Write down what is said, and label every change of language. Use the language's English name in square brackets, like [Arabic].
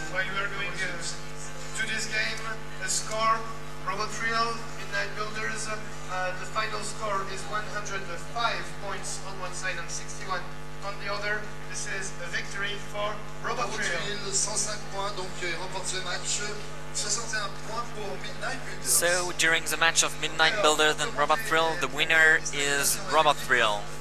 [English] While we are going to this game, the score, Robot Real, Midnight Builders, the final score is 105 points on one side and 61 on the other. This is a victory for Robot Real. [French] 105 points, donc il remporte ce match. 61 points pour Midnight Builders. [English] So during the match of Midnight Builders and Robot Thrill, the winner is Robot Thrill